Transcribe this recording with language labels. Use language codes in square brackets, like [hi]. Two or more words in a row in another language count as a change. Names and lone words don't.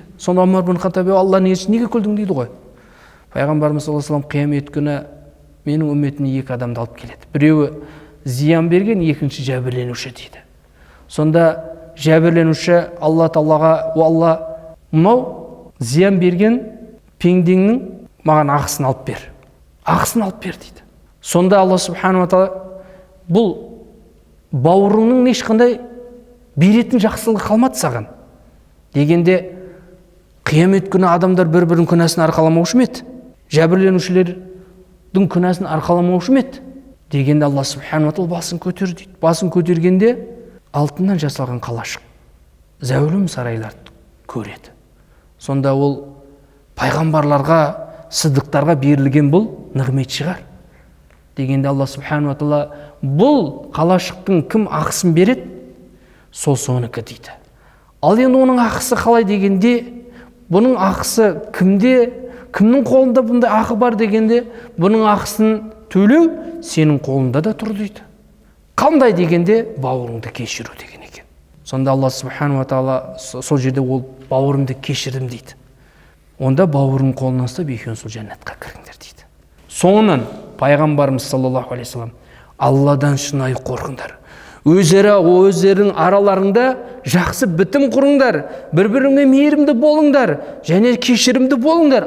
[kk] Сонда Омар бин Хаттаб, Алланың елшісі, неге күлдің дейді ғой. Пайғамбарымыз [ar] صلى الله عليه وسلم, [kk] қиямет күні менің үмметіме екі адамды алып келеді. Біреуі зиян берген, екінші жәбірленуші дейді. Сонда жәбірленуші Алла Тағалаға, Алла, мынау зиян берген пендеңнің маған ақысын алып бер. Ақысын алып бер дейді. Сонда Алла [ar] سبحانه وتعالى, [kk] бұл бауырыңның ешқандай беретін жақсылығы қалмады саған дегенде, қиямет күні адамдар бір-бірінің күнәсін арқаламаушы ма еді? Жәбірленушілердің күнәсін арқаламаушы ма еді? Дегенде Алла [ar] سبحانه وتعالى [kk] басын көтер дейді. Басын көтергенде алтыннан жасалған қалашық, зәулім сарайларды көреді. Сонда ол пайғамбарларға, сыдықтарға берілген бұл нығмет шығар. Дегенде Алла [ar] سبحانه وتعالى [kk] бұл қалашықтың кім ақысын береді? Сол соныкі дейді. Ал енді оның ақысы қалай дегенде, бұның ақысы кімде, кімнің қолында бұндай ақы бар дегенде, бұның ақысын төлеу сенің қолында да тұр дейді. Қандай дегенде, бауырыңды кешіру деген екен. Сонда Алла [ar] سبحانه وتعالى [kk] сол жерде ол бауырымды кешірдім дейді. Онда бауырың қолынан ұстап екеуің сол жәннатқа кіріңдер дейді. Соңынан пайғамбарымыз [ar] صلى الله عليه وسلم, [kk] Алладан шынайы қорқыңдар. Өздерің араларыңда жақсы бітім құрыңдар, бір-біріңе мейірімді болыңдар, және кешірімді болыңдар.